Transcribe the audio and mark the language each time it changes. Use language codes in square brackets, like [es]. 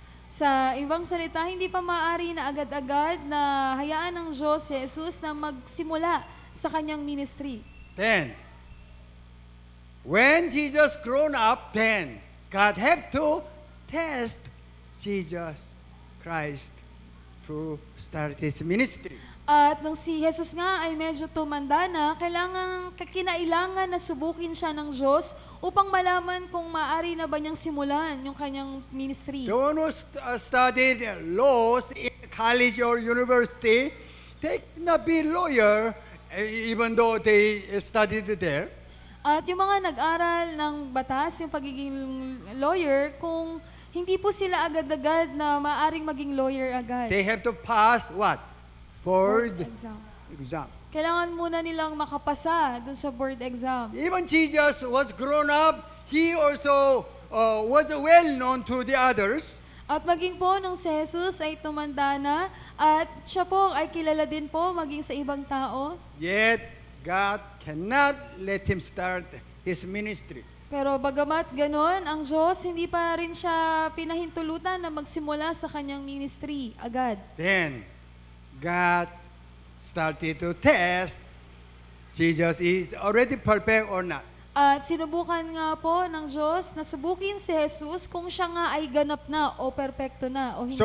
[tl] Sa ibang salita, hindi pa maaari na agad-agad na hayaan ng Diyos si Jesus na magsimula sa kanyang ministry. [en] Then, when Jesus grown up, then God have to test Jesus Christ to start His ministry. [tl] At nung si Jesus nga ay medyo tumanda na, kinailangan na subukin siya ng Diyos upang malaman kung maaari na ba niyang simulan yung kanyang ministry. [en] The one who studied laws in college or university, they cannot be lawyer even though they studied there. [tl] At yung mga nag-aral ng batas, yung pagiging lawyer, kung hindi po sila agad-agad na maaring maging lawyer agad. [en] They have to pass what? Board Exam. exam. [tl] Kailangan muna nilang makapasa dun sa board exam. [en] Even Jesus was grown up, He also was well known to the others. [tl] At maging po nung si Jesus ay tumanda na, at siya po ay kilala din po maging sa ibang tao. [en] Yet, God cannot let him start his ministry. [tl] Pero bagamat ganon, ang Diyos hindi pa rin siya pinahintulutan na magsimula sa kanyang ministry agad. [en] Then, God started to test Jesus is already perfect or not. [tl] At sinubukan nga po ng Diyos na subukin si Jesus kung siya nga ay ganap na o perpekto na o hindi pa.